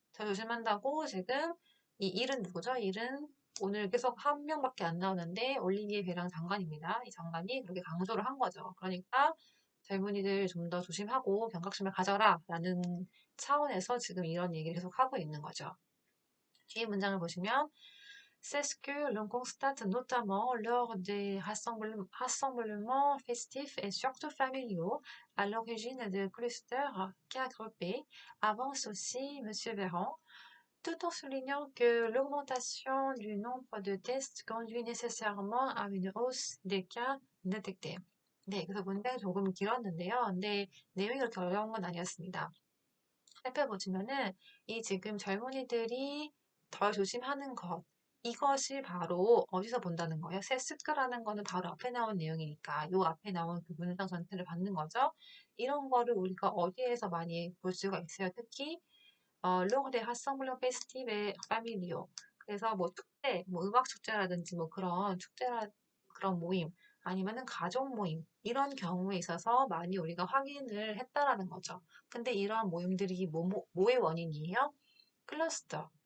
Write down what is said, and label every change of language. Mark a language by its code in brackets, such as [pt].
[ko] 덜 조심한다고 지금 이 일은 누구죠? 일은 오늘 계속 한 명밖에 안 나오는데 올리비에 베랑 장관입니다. 이 장관이 그렇게 강조를 한 거죠. 그러니까 젊은이들 좀 더 조심하고 경각심을 가져라 라는 차원에서 지금 이런 얘기를 계속 하고 있는 거죠. 뒤에 문장을 보시면 [fr] C'est ce que l'on constate notamment lors des rassemblements festifs et surtout familiaux, à l'origine de clusters cas groupés, avance aussi M. Véran, tout en soulignant que l'augmentation du nombre de tests conduit nécessairement à une hausse des cas détectés. [ko] 네, 그래서 문장이 조금 길었는데요. 근데 내용이 그렇게 어려운 건 아니었습니다. 살펴보시면은 이 지금 젊은이들이 덜 조심하는 것, 이것이 바로 어디서 본다는 거예요? 세스크라는 거는 바로 앞에 나온 내용이니까 요 앞에 나온 그 문장 전체를 받는 거죠. 이런 거를 우리가 어디에서 많이 볼 수가 있어요. 특히 [fr] lors des rassemblements festifs familiaux. [ko] 그래서 뭐 축제, 뭐 음악 축제라든지 뭐 그런 축제라 그런 모임 아니면은 가족 모임 이런 경우에 있어서 많이 우리가 확인을 했다라는 거죠. 근데 이러한 모임들이 뭐의 원인이에요? 클러스터.